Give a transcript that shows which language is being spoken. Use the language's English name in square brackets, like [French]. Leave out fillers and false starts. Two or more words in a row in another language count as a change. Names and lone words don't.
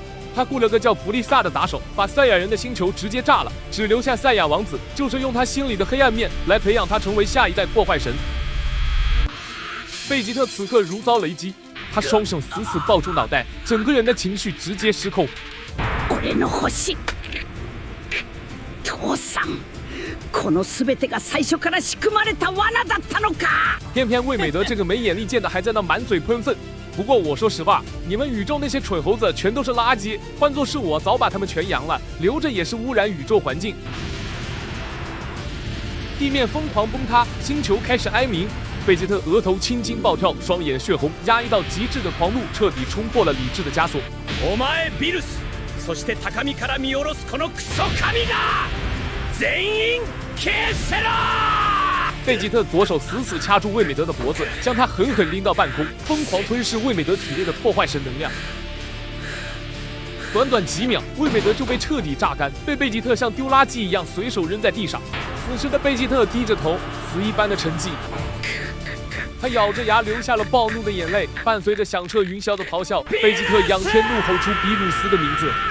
[Chinese] 他雇了个叫弗利萨的打手，把赛亚人的星球直接炸了，只留下赛亚王子，就是用他心里的黑暗面来培养他成为下一代破坏神。贝吉特此刻如遭雷击，他双手死死抱住脑袋，整个人的情绪直接失控。 [Japanese] 俺の星、父さん、この全てが最初から仕組まれた罠だったのか。 [Chinese] 偏偏魏美德这个没眼力见的还在那满嘴喷粪。不过我说实话，你们宇宙那些蠢猴子全都是垃圾，换作是我早把他们全扬了，留着也是污染宇宙环境。地面疯狂崩塌，星球开始哀鸣。贝吉特额头青筋暴跳，双眼血红，压抑到极致的狂怒彻底冲破了理智的枷锁。 [Japanese] お前ビルス、そして高みから見下ろすこのクソ神が全員消せろ！ [Chinese] 贝吉特左手死死掐住魏美德的脖子，将他狠狠拎到半空，疯狂吞噬魏美德体内的破坏神能量。短短几秒，魏美德就被彻底榨干，被贝吉特像丢垃圾一样随手扔在地上。此时的贝吉特低着头，死一般的沉寂。他咬着牙流下了暴怒的眼泪，伴随着响彻云霄的咆哮，贝吉特仰天怒吼出比鲁斯的名字。